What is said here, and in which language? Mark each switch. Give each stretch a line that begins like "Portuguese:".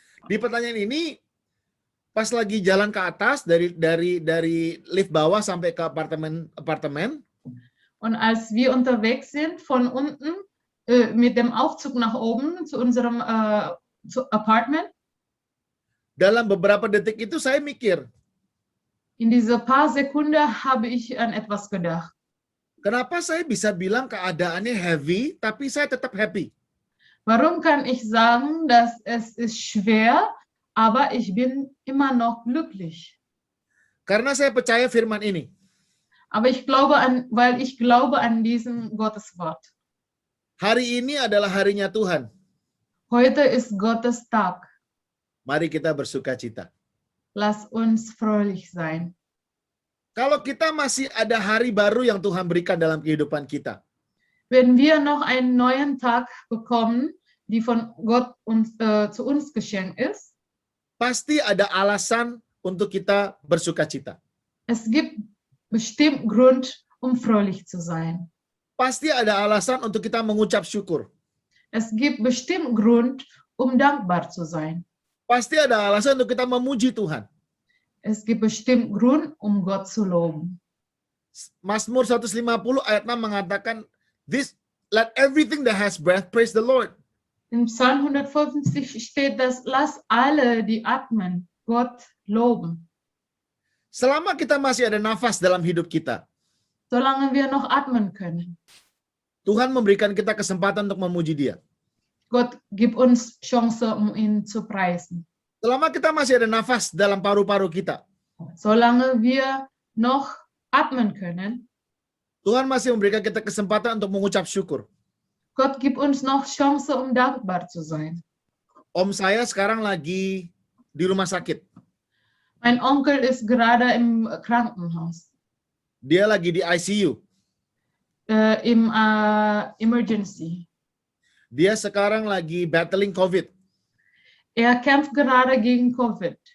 Indonesian: Di pertanyaan ini, pas lagi jalan ke atas dari lift bawah sampai ke apartemen,
German: Und als wir unterwegs sind, von unten mit dem Aufzug nach oben zu unserem Apartment,
Indonesian: dalam beberapa detik itu saya mikir,
German: in diese paar Sekunden habe ich an etwas gedacht.
Indonesian: kenapa saya bisa bilang keadaannya heavy, tapi saya tetap happy?
German: Warum kann ich sagen, dass es ist schwer, aber ich bin immer noch glücklich?
Indonesian: Karena saya percaya firman ini.
German: Aber weil ich glaube an diesem Gotteswort.
Indonesian: Hari ini adalah harinya Tuhan.
German: Heute ist Gottes Tag.
Indonesian: Mari kita bersukacita.
German: Lass uns fröhlich sein.
Indonesian: Kalau kita masih ada hari baru yang Tuhan berikan dalam kehidupan kita,
German: Wenn wir noch einen neuen Tag bekommen, die von Gott zu uns geschenkt ist,
Indonesian: pasti ada alasan untuk kita bersukacita.
German: es gibt bestimmt Grund, um fröhlich zu sein.
Indonesian: pasti ada alasan untuk kita mengucap syukur.
German: Es gibt bestimmt Grund, dankbar zu sein.
Indonesian: Pasti ada alasan untuk kita memuji Tuhan.
German: Es gibt bestimmt Grund, Gott zu loben.
Indonesian: Mazmur 150 ayat 6 mengatakan,
English: let everything that has breath praise the Lord.
German: Im Psalm 150 steht, dass lass alle, die atmen, Gott loben.
Indonesian: Selama kita masih ada nafas dalam hidup kita,
German: Solange wir noch atmen können.
Indonesian: Tuhan memberikan kita kesempatan untuk memuji Dia.
German: Gott gibt uns Chance, ihn zu preisen.
Indonesian: Selama kita masih ada nafas dalam paru-paru kita,
German: Solange wir noch atmen können,
Indonesian: Tuhan masih memberikan kita kesempatan untuk mengucap syukur.
German: Gott gibt uns noch Chance, dankbar zu sein.
Indonesian: Om saya sekarang lagi di rumah sakit.
German: Mein Onkel ist gerade im Krankenhaus,
Indonesian: Dia lagi di ICU.
German: im Emergency.
Indonesian: Dia sekarang lagi battling COVID.
German: Er kämpft gerade gegen Covid.